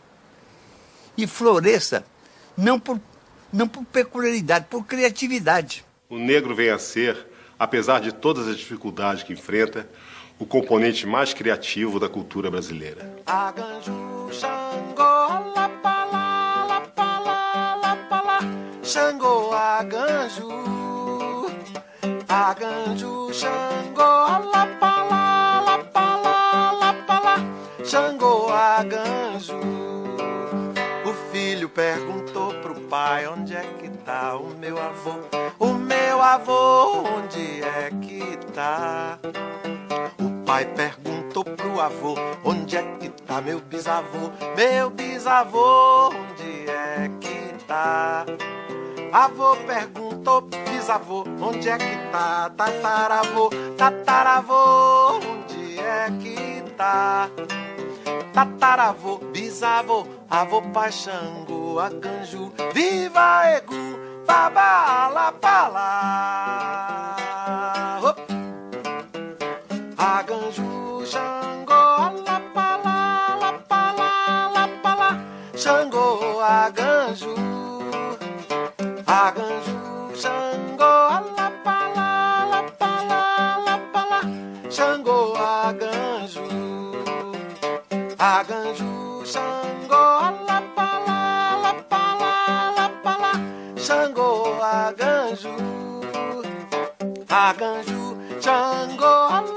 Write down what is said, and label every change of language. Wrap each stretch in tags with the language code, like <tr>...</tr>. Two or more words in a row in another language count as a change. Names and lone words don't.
<pt>E floresça não por peculiaridade, por criatividade. O negro vem a ser, apesar de todas as dificuldades que enfrenta, o componente mais criativo da cultura brasileira.</pt> <yo>Aganju, Xangô, Lapalá, Lapalá, Lapalá, Xangô, Aganju, Aganju, Xangô, Lapalá, Lapalá, Lapalá, Xangô, Aganju.</yo> <pt>O filho perguntou pro pai: onde é que tá o meu avô? O meu avô, onde é que tá? O pai perguntou pro avô: onde é que tá meu bisavô? Meu bisavô, onde é que tá? Avô perguntou pro bisavô: onde é que tá? Tataravô, tataravô, onde é que tá? Tataravô, bisavô, avô, pai, Xangô, Aganju, viva Egu, babá,</pt> <yo>lapalá. Aganju, Xangô, Lapalá, Lapalá, Lapalá, Xangô, Aganju, Aganju, Xangô, Lapalá, Lapalá, Lapalá, Xangô, Aganju, Aganju, Xangô, Lapalá, Lapalá, Lapalá, Xangô, Aganju, Aganju, Xangô.</yo>